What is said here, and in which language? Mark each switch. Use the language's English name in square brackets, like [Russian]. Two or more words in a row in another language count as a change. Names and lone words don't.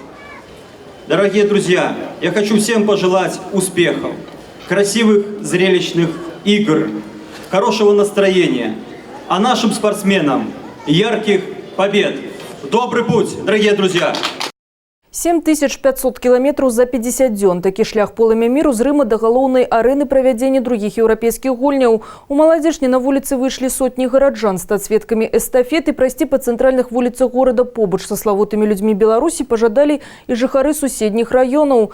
[Russian] Дорогие друзья, я хочу всем пожелать успехов, красивых зрелищных игр, хорошего настроения, а нашим спортсменам ярких побед. Добрый путь, дорогие друзья! [Belarusian] 7500 километров за 50 дзён. Такі шлях полымя міру з Рыма да галоўнай арэны правядзення другіх еўрапейскіх гульняў. У Маладзечні на вуліцы выйшлі сотні гараджан стаць сведкамі эстафеты. Прайсці па цэнтральных вуліцах горада побач са славутымі людзьмі Беларусі пажадалі і жыхары суседніх раёнаў.